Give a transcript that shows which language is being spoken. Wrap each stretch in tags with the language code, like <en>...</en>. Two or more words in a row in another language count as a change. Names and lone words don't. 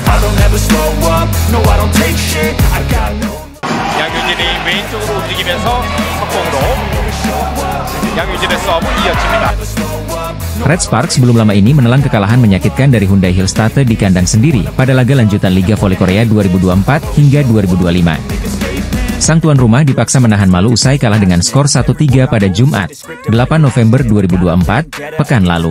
<en>I'll never slow up, no I don't take shit, I got no.</en> <ko>양효진이 왼쪽으로 움직이면서 석공으로 양효진의 서브 이어집니다.</ko> <id>Red Sparks belum lama ini menelan kekalahan menyakitkan dari Hyundai Hillstatte di kandang sendiri pada laga lanjutan Liga Voli Korea 2024 hingga 2025. Sang tuan rumah dipaksa menahan malu usai kalah dengan skor 1-3 pada Jumat, 8 November 2024, pekan lalu.</id>